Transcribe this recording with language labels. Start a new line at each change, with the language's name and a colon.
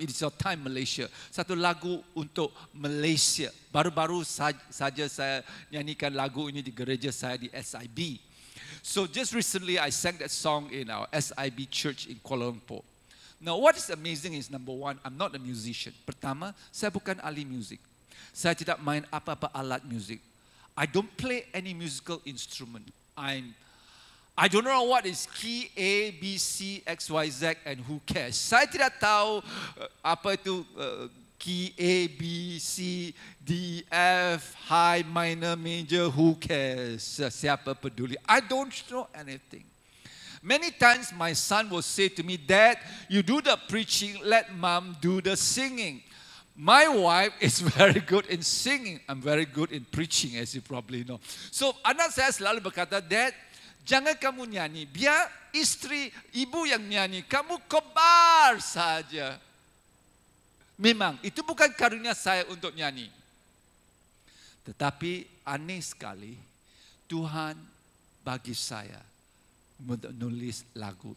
English: It is your time, Malaysia.
Malay: Satu lagu untuk Malaysia. Baru-baru saja saya nyanyikan lagu ini di gereja saya di SIB.
English: So just recently I sang that song in our SIB church in Kuala Lumpur. Now what is amazing is, number one, I'm not a musician.
Malay: Pertama, saya bukan ahli muzik. Saya tidak main apa-apa alat muzik.
English: I don't play any musical instrument. I don't know what is key A, B, C, X, Y, Z and who cares.
Malay: Saya tidak tahu apa itu
English: key A, B, C, D, F, high, minor, major, who cares?
Malay: Siapa peduli?
English: I don't know anything. Many times my son will say to me, Dad, you do the preaching, let mom do the singing. My wife is very good in singing. I'm very good in preaching, as you probably know.
Malay: So anak saya selalu berkata, Dad, jangan kamu nyanyi, biar istri, ibu yang nyanyi, kamu kobar saja. Memang, itu bukan karunia saya untuk nyanyi. Tetapi aneh sekali, Tuhan bagi saya menulis lagu.